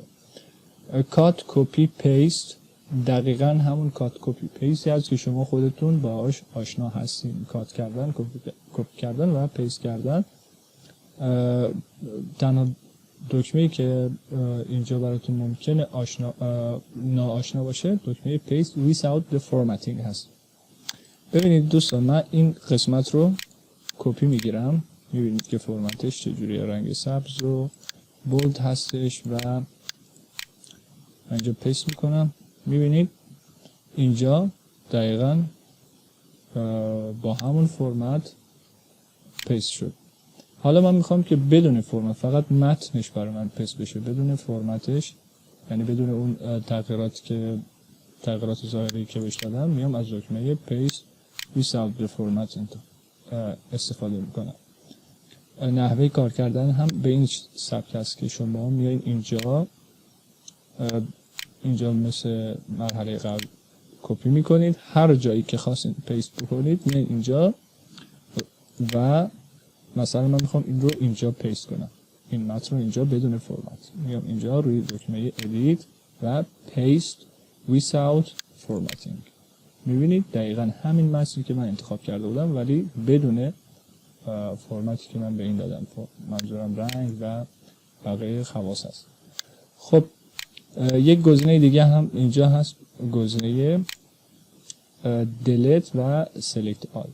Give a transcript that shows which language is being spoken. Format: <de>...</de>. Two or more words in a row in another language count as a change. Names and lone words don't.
<en>cut copy paste</en> <fa>دقیقاً همون کات کپی پیستی هست که شما خودتون باهاش آشنا هستین. کات کردن، کپی کردن و پیست کردن. تنها دکمه‌ای که اینجا براتون ممکنه ناآشنا باشه دکمه</fa> <en>paste without the formatting</en> <fa>هست. ببینید دوستان، من این قسمت رو کپی میگیرم، میبینید که فرمتش چجوریه، رنگ سبز و بولد هستش و اینجا پیست میکنم. میبینید اینجا دقیقاً با همون فرمت پیست شد. حالا من میخوام که بدون فرمت فقط متنش برای من پیست بشه، بدون فرمتش، یعنی بدون اون تغییرات ظاهری که بهش دادم. میام از دکمه</fa> <en>paste without the formatting</en> <fa>استفاده میکنم. نحوه کار کردن هم به این سبک است که شما میایین اینجا مثل مرحله قبل کپی میکنید، هر جایی که خواستید پیست بکنید میایین اینجا و مثلا من میخوام این رو اینجا پیست کنم، این متن رو اینجا بدون فرمت، میام اینجا روی دکمه edit و</fa> <en>paste without formatting.</en> <fa>میبینید دقیقاً همین متنی که من انتخاب کرده بودم ولی بدون فرمتی که من به این دادم، منظورم رنگ و بقیه خواص هست. خب یک گزینه دیگه هم اینجا هست، گزینه delete و</fa> <en>select all.</en>